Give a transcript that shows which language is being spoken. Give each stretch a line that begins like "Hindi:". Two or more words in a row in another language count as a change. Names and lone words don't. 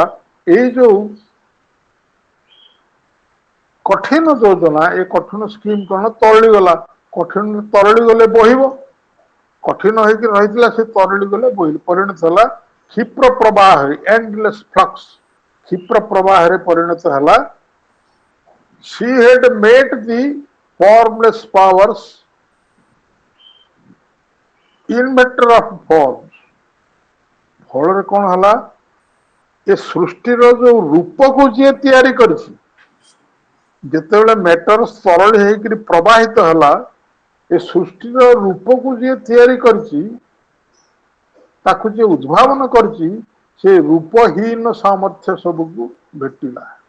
Odia: ଏଇ ଯୋଉ କଠିନ ଯୋଜନା, ଏ କଠିନ ସ୍କିମ୍ କଣ ତରଳିଗଲା। କଠିନ ତରଳି ଗଲେ ବହିବ, କଠିନ ହେଇକି ରହିଥିଲା ସେ ତରଳି ଗଲେ ପରିଣତ ହେଲା କ୍ଷିପ୍ର ପ୍ରବାହରେ,
English: endless flux,
Odia: କ୍ଷିପ୍ର ପ୍ରବାହରେ ପରିଣତ ହେଲା।
English: She had met the formless powers inventor of forms।
Odia: ଫଳରେ କଣ ହେଲା, ଏ ସୃଷ୍ଟିର ଯୋଉ ରୂପକୁ ଯିଏ ତିଆରି କରିଛି, ଯେତେବେଳେ ମ୍ୟାଟର ତରଳି ହେଇକରି ପ୍ରବାହିତ ହେଲା, ଏ ସୃଷ୍ଟିର ରୂପକୁ ଯିଏ ତିଆରି କରିଛି, ତାକୁ ଯିଏ ଉଦ୍ଭାବନ କରିଛି, ସେ ରୂପହୀନ ସାମର୍ଥ୍ୟ ସବୁକୁ ଭେଟିଲା।